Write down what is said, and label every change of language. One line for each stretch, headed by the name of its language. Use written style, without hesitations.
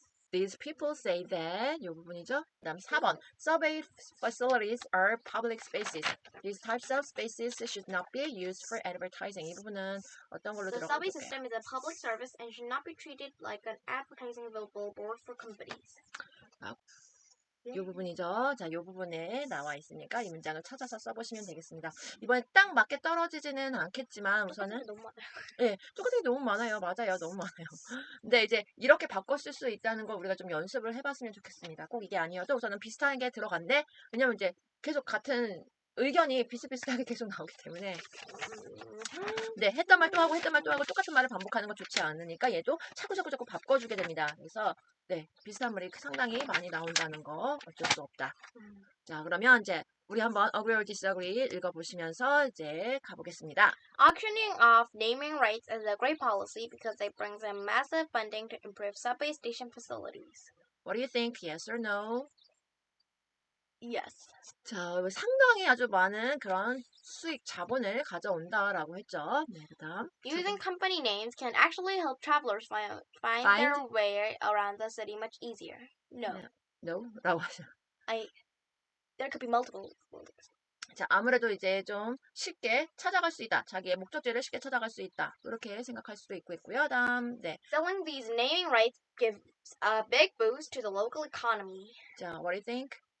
English: These people say that
Korean: 이 부분이죠. 그다음 4번
English: Subway facilities are public spaces. These types of spaces should not be used for advertising.
Korean: 이 부분은 어떤 걸로
English: The
Korean: 들어가
English: subway
Korean: 볼까요?
English: system is a public service and should not be treated like an advertising billboard for companies.
Korean: 이 부분이죠. 자, 이 부분에 나와 있으니까 이 문장을 찾아서 써보시면 되겠습니다. 이번에 딱 맞게 떨어지지는 않겠지만 우선은 너무 많아요. 예, 똑같은 게 너무 많아요. 맞아요. 너무 많아요. 근데 이제 이렇게 바꿔 쓸 수 있다는 거 우리가 좀 연습을 해봤으면 좋겠습니다. 꼭 이게 아니어도 우선은 비슷한 게 들어간대. 왜냐면 이제 계속 같은 의견이 비슷비슷하게 계속 나오기 때문에 네, 했던 말 또 하고 했던 말 또 하고 똑같은 말을 반복하는 건 좋지 않으니까 얘도 자꾸 바꿔주게 됩니다. 그래서 네, 비슷한 말이 상당히 많이 나온다는 거 어쩔 수 없다. 자, 그러면 이제 우리 한번 agree or disagree 읽어보시면서 이제 가보겠습니다.
English: Auctioning off naming rights is a great policy because it brings in massive funding to improve subway station facilities. What do you think? Yes or no? Yes.
Korean: 자, 상당히 아주 많은 그런 수익 자본을 가져온다라고 했죠. 네, 그다음
English: Using company names can actually help travelers find Find? their way around the city much easier. No.
Korean: no라고 하죠.
English: There could be multiple.
Korean: 자, 아무래도 이제 좀 쉽게 찾아갈 수 있다. 자기의 목적지를 쉽게 찾아갈 수 있다. 이렇게 생각할 수도 있고요. 다음, 네.
English: Selling these naming rights gives a big boost to the local economy. 자, what do you think?